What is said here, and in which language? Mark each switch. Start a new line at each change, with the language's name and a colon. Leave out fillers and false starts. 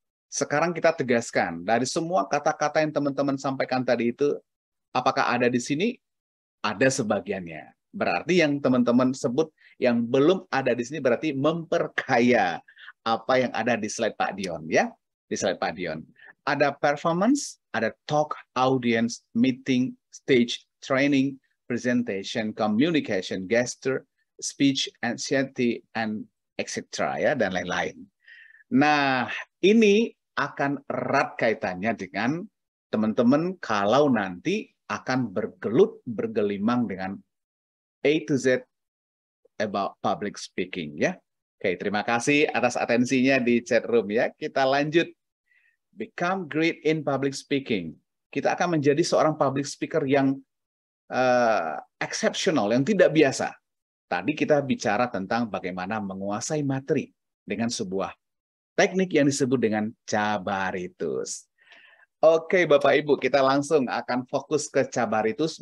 Indonesian: Sekarang kita tegaskan, dari semua kata-kata yang teman-teman sampaikan tadi itu, apakah ada di sini? Ada sebagiannya. Berarti yang teman-teman sebut yang belum ada di sini berarti memperkaya apa yang ada di slide Pak Dion ya. Di slide Pak Dion. Ada
English: performance, ada talk, audience, meeting, stage, training, presentation, communication, gesture, speech, anxiety, and etc.
Indonesian: ya, dan lain-lain. Nah, ini akan erat kaitannya dengan teman-teman kalau nanti akan bergelimang dengan
English: A to Z about public speaking
Indonesian: ya. Oke, terima kasih atas atensinya di chat room ya. Kita lanjut.
English: Become great in public speaking.
Indonesian: Kita akan menjadi seorang public speaker yang exceptional, yang tidak biasa. Tadi kita bicara tentang bagaimana menguasai materi dengan sebuah teknik yang disebut dengan Cabaritus. Oke, Bapak Ibu, kita langsung akan fokus ke Cabaritus.